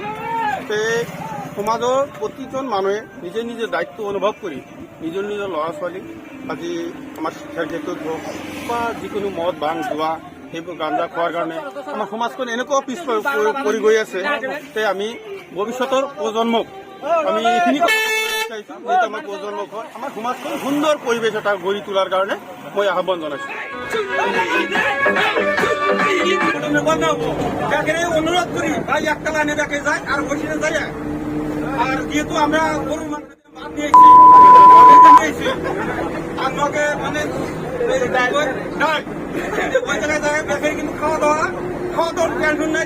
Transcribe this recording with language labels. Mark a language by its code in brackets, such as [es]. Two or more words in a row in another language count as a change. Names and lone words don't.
[as] সমাজৰ প্ৰতিজন মানুহে নিজে নিজে দায়িত্ব অনুভৱ কৰি নিজৰ নিজৰ ল'ৰা ছোৱালী আজি আমাৰ শিক্ষাৰ ক্ষেত্ৰত হওক বা যিকোনো মদ ভাং জুৱা সেইবোৰ গাঞ্জা খোৱাৰ কাৰণে আমাৰ সমাজখন এনেকুৱা পিছ পৰি গৈ আছে। আমি ভৱিষ্যতৰ প্ৰজন্মক আমি এইখিনি বিচাৰিছোঁ, যিহেতু আমাৰ প্ৰজন্মক আমাৰ সমাজখন সুন্দৰ পৰিৱেশ এটা গঢ়ি তোলাৰ কাৰণে মই আহ্বান জনাইছোঁ। [bn] অনুরোধ করি ভাই একটা লাইনে দেখে যায় আর বসে যায়। আর যেহেতু আমরা গরু মানুষ নিয়েছি আমাকে মানে ওই জায়গায় জায়গায় দেখে কিন্তু খাওয়া দাওয়া টেনশন নাই।